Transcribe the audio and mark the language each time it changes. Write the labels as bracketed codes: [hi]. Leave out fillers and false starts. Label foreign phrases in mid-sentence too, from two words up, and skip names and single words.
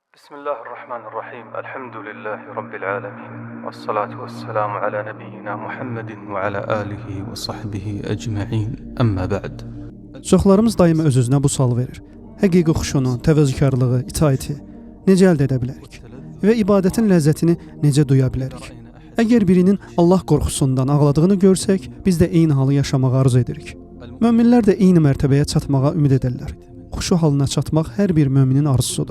[ar] بسم الله الرحمن الرحيم. الحمد لله رب العالمين. والصلاة والسلام على نبينا محمد وعلى آله وصحبه أجمعين. أما بعد. [az] Çoxlarımız daima öz-özünə bu sual verir. Həqiqi xuşunu, təvəzzükarlığı, itaəti necə əldə edə bilərik? Və ibadətin ləzzətini necə duya bilərik? Əgər birinin Allah qorxusundan ağladığını görsək, biz də eyni halı yaşamağı arzu edirik. Möminlər də eyni mərtəbəyə çatmağa ümid edirlər. Xuşu halına çatmaq hər bir möminin arzusudur.